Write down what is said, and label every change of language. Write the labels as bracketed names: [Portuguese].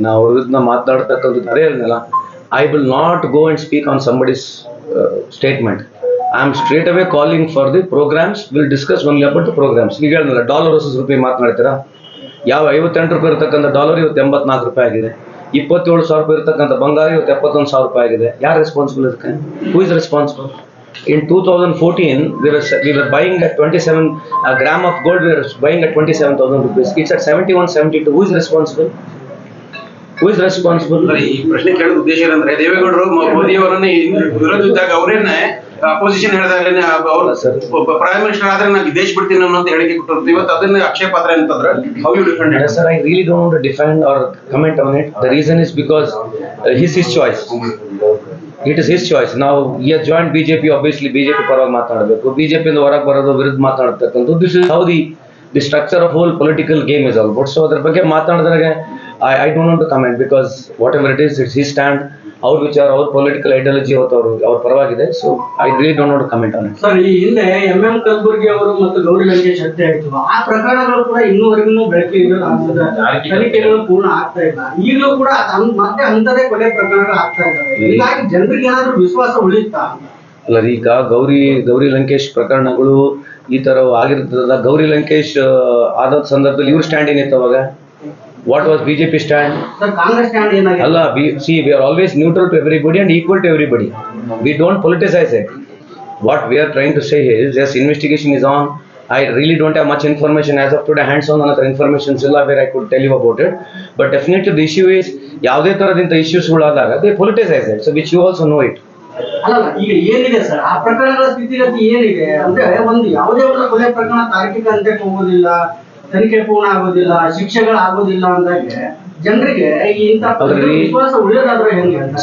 [Kannada] ನಾವು ಅವ್ರ ವಿರುದ್ಧ ಮಾತಾಡ್ತಕ್ಕಂಥದ್ದು ಅದೇ ಹೇಳಿದ್ನಲ್ಲ, [English] I will not go and speak on somebody's statement. I am straight away calling for the programmes, will discuss only about the programmes. [Kannada] ಈಗ ಹೇಳಿದ್ನಲ್ಲ, dollar versus ರೂಪಾಯಿ ಮಾತನಾಡ್ತೀರಾ? ಯಾವ 58 ರೂಪಾಯಿ ಇರತಕ್ಕಂಥ ಡಾಲರ್ ಇವತ್ತು 84 ರೂಪಾಯಿ ಆಗಿದೆ. 27,000 ರೂಪಾಯಿ ಇರತಕ್ಕಂಥ ಬಂಗಾರ ಇವತ್ತು 71,000 ರೂಪಾಯಿ ಆಗಿದೆ. ಯಾರು ರೆಸ್ಪಾನ್ಸಿಬಲ್ ಇದಕ್ಕೆ? [English] Who is responsible? In 2014, we were buying at 27 a gram of gold. We were buying at 27,000 rupees. It's at 71, 72. Who is responsible? Who is responsible? [Kannada] ಈ ಪ್ರಶ್ನೆ ಕೇಳೋದು ಉದ್ದೇಶ ಏನಂದ್ರೆ, ದೇವೇಗೌಡರು ಮೋದಿ ಅವರನ್ನ ವಿರೋಧಿಸಿದಾಗ ಅವರೇನೆ ಅಪೋಸಿಷನ್ ಹೇಳಿದಾರೆ, ಅವರು ಪ್ರೈಮ್ ಮಿನಿಸ್ಟರ್ ಆದ್ರೆ ನಾನು ದೇಶ ಬಿಡ್ತೀನಿ ಅನ್ನೋ ಹೇಳಿಕೆ ಕೊಟ್ಟರು. ಇವತ್ತು ಅದನ್ನ ಅಕ್ಷಯ ಪಾತ್ರ ಅಂತಂದ್ರೆ [English] how you defend it? Sir, I really don't want to defend or comment on it. The reason is because his choice. It is his choice. Now he has joined BJP. [Kannada] Obviously BJP ಪರವಾಗಿ ಮಾತಾಡಬೇಕು, BJP ಇಂದ ಹೊರಗೆ ಬರೋದು ವಿರುದ್ಧ ಮಾತಾಡ್ತಕ್ಕಂಥದ್ದು. [English] This is how the structure of whole political game is all about. So [Kannada] ಅದ್ರ ಬಗ್ಗೆ ಮಾತಾಡಿದಾಗ [English] I don't want to comment, because whatever it is, it's his stand. [Kannada] ಅವ್ರ ವಿಚಾರ, ಅವ್ರ ಪೊಲಿಟಿಕಲ್ ಐಡಿಯಾಲಜಿ ಅವ್ರ ಪರವಾಗಿದೆ. [English] So I really don't want to comment on it. [Kannada] Sir, ಈ ಹಿಂದೆ ಎಂ ಕಲಬುರ್ಗಿ ಅವರು ಮತ್ತು ಗೌರಿ ಲಂಕೇಶ್ ಹತ್ಯೆ ಆಯ್ತು. ಆ ಪ್ರಕರಣಗಳು ಕೂಡ ಇನ್ನೂವರೆಗೂ ಬೆಳಕಿಗೆ ತನಿಖೆಗಳು ಪೂರ್ಣ ಆಗ್ತಾ ಇಲ್ಲ. ಈಗಲೂ ಕೂಡ ಮತ್ತೆ ಅಂತದೇ ಕೊಲೆ ಪ್ರಕರಣಗಳು ಆಗ್ತಾ ಇದ್ದಾವೆ. ಹೀಗಾಗಿ ಜನರಿಗೆ ಏನಾದ್ರು ವಿಶ್ವಾಸ ಉಳಿಯುತ್ತಾ? ಅಲ್ಲ, ಈಗ ಗೌರಿ ಲಂಕೇಶ್ ಪ್ರಕರಣಗಳು ಈ ತರ ಆಗಿರ್ತದ. ಗೌರಿ ಲಂಕೇಶ್ ಆದ ಸಂದರ್ಭದಲ್ಲಿ ಇವ್ರ ಸ್ಟ್ಯಾಂಡ್ ಏನಿತ್ತು ಅವಾಗ? [English] What was BJP stand? [Kannada] Sir, Congress stand ಏನಾಗಿದೆ? [English] ಅಲ್ಲ, we are always neutral to everybody and equal to everybody. We don't politicize it. What we are trying to say is, yes, investigation is on. I really don't have much information as of today, hands on another information illa where I could tell you about it. But definitely the issue is, [Kannada] ಯಾವುದೇ ತರದಿಂದ issues ಗಳಾದಾಗ [English] they politicize it, so which you also know it. [Kannada] ಅಲ್ಲ, ಈಗ ಏನಿದೆ sir, ಆ ಪ್ರಕರಣಗಳ ಸ್ಥಿತಿಗತಿ ಏನಿದೆ ಅಂದ್ರೆ, ಯಾವುದೇ ಒಂದು ಕೊಲೆ ಪ್ರಕರಣ ತಾರ್ಕಿಕ ಅಂತ್ಯಕ್ಕೆ ಹೋಗೋದಿಲ್ಲ, ತನಿಖೆ ಪೂರ್ಣ ಆಗೋದಿಲ್ಲ, ಶಿಕ್ಷೆಗಳಾಗೋದಿಲ್ಲ ಅಂದಾಗ ಜನರಿಗೆ ವಿಶ್ವಾಸ ಉಳಿಯೋದಾದ್ರೆ ಹೆಂಗೆ?